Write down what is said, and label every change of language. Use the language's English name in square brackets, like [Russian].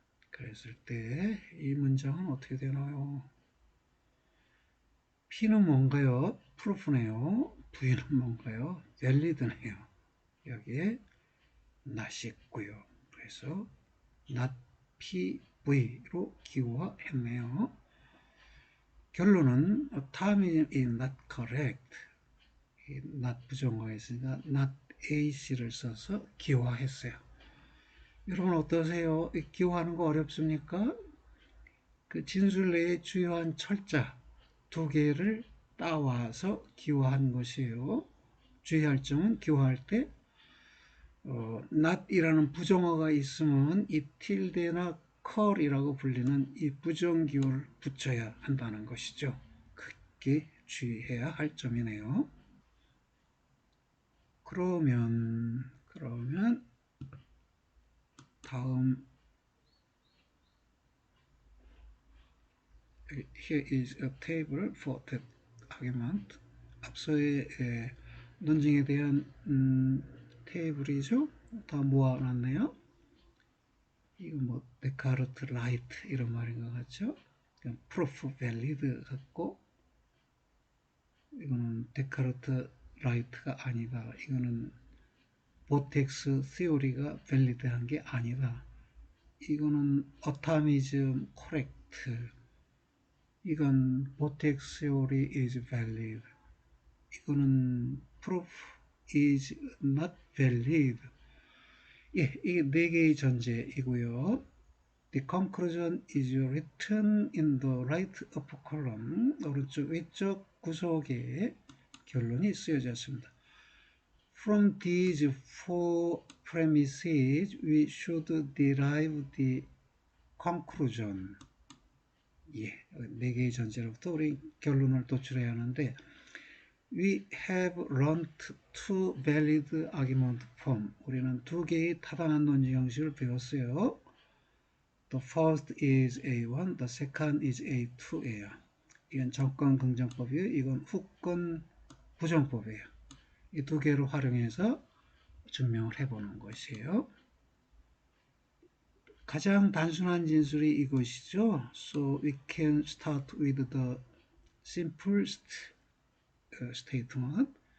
[Korean] 그랬을 때 이 문장은 어떻게 되나요? P는 뭔가요? 프루프네요. V는 뭔가요? 밸리드네요. 여기에 not이 있고요. 그래서 not PV로 기호화했네요. 결론은 [English] atomism is not correct. [Korean] not 부정어가 있으니까 not AC를 써서 기호화했어요. 여러분 어떠세요? 기호하는 거 어렵습니까? 그 진술 내에 주요한 철자 두 개를 따와서 기호한 것이에요. 주의할 점은 기호할 때 not이라는 부정어가 있으면 이 tilde나 cur이라고 불리는 이 부정기호를 붙여야 한다는 것이죠. 그게 주의해야 할 점이네요. 그러면 다음 [English] here is a table for that argument. [Korean] 앞서의 논증에 대한 테이블이죠. 다 모아놨네요. 이거 뭐 데카르트 라이트 이런 말인 것 같죠. proof valid 같고 이거는 데카르트 라이트가 아니다. 이거는 vortex theory가 valid한 게 아니다. 이거는 atomism correct. 이건 [English] vortex theory is valid. [Korean] 이거는 [English] proof is not valid. [Korean] 예, 이게 네 개의 전제이고요. [English] The conclusion is written in the right upper column. [Korean] 오른쪽 왼쪽 구석에 결론이 쓰여졌습니다. [English] From these four premises, we should derive the conclusion. [Korean] 예, 네 개의 전제로부터 우리 결론을 도출해야 하는데, [English] we have learned two valid argument form. [Korean] 우리는 두 개의 타당한 논지 형식을 배웠어요. [English] The first is A1, the second is A2예요. [Korean] 이건 정권 긍정법이에요. 이건 후권 부정법이에요. 이 두 개를 활용해서 증명을 해보는 것이에요. 가장 단순한 진술이 이것이죠. [English] So we can start with the simplest statement.